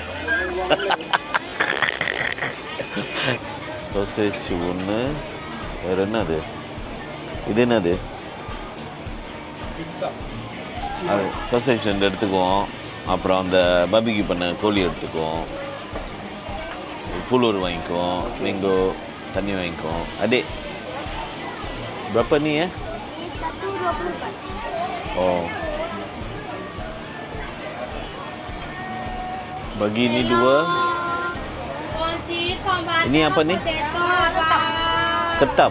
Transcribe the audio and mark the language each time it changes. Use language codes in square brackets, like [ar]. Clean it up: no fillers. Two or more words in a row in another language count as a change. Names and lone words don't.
[ta] சோசேஜ் ஒன்று, வேறு என்னது இது? என்னது அது? சோசேஜ் 2 எடுத்துக்குவோம். அப்புறம் அந்த பர்பிக்யூ பண்ண கோழி எடுத்துக்குவோம். புலூர் வாங்கிக்குவோம். மேங்கோ தண்ணி வாங்கிக்குவோம். [ms] Adik berapa ni ya? 1.24. Oh, bagi ini 2. Ini apa ni? Ketam.